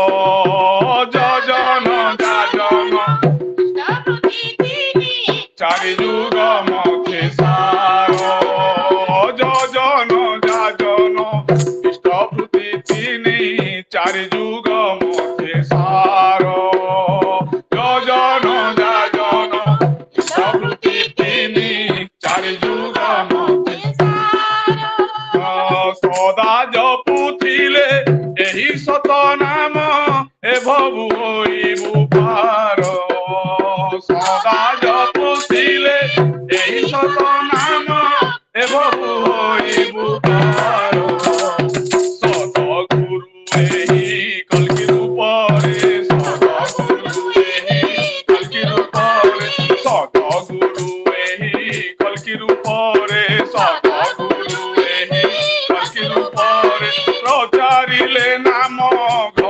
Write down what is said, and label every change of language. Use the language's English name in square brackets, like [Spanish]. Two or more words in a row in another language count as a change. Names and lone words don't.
[Bangla] যোজন যাজন চারি যুগ মধ্যে সার যোজন যাজন ইষ্টভূতি তিনি চারি যুগ মধ্যে সার যোজন যাজন ইষ্টভূতি তিনি চারি যুগ মধ্যে [Odia] ସଦା ଜପୁଥିଲେ ଏହି ସତ ନାମ ଏ ଭବୁ ହୋଇବୁ ପାର ସଦା ଜପୁଥିଲେ ଏହି ସତ ନାମ ଏ ଭବୁ ହୋଇବୁ ପାର ସତ ଗୁରୁ ଏହି କଲ୍କି ରୂପରେ ସତ ଗୁରୁ ଏହି କଲ୍କି ରୂପରେ ସତ ଗୁରୁ ଏହି କଲ୍କି ରୂପରେ ସତ ଗୁରୁ ଏହି କଲ୍କି ରୂପରେ ପ୍ରଚାରିଲେ ନାମ